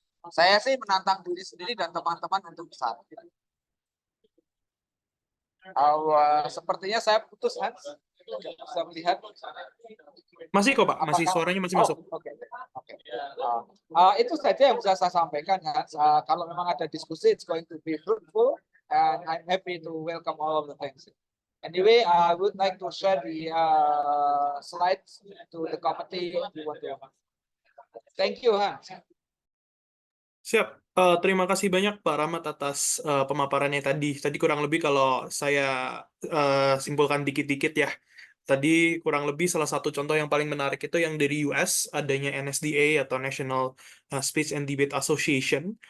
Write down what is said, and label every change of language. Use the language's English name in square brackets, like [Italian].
[Indonesian] Saya sih menantang diri sendiri dan teman-teman untuk besar. Sepertinya saya putus, Hans. Bisa melihat. Masih kok Pak, masih suaranya masih masuk. Oke. Itu saja yang bisa saya sampaikan, Hans. Kalau memang ada diskusi, [English] it's going to be fruitful, and I'm happy to welcome all of the things. Anyway, I would like to share the slides to the committee. Thank you, Hans. [Indonesian] Siap. Terima kasih banyak Pak Rahmat atas pemaparannya tadi. Tadi kurang lebih kalau saya simpulkan dikit-dikit ya. Tadi kurang lebih salah satu contoh yang paling menarik itu yang dari US, adanya NSDA atau National Speech and Debate Association.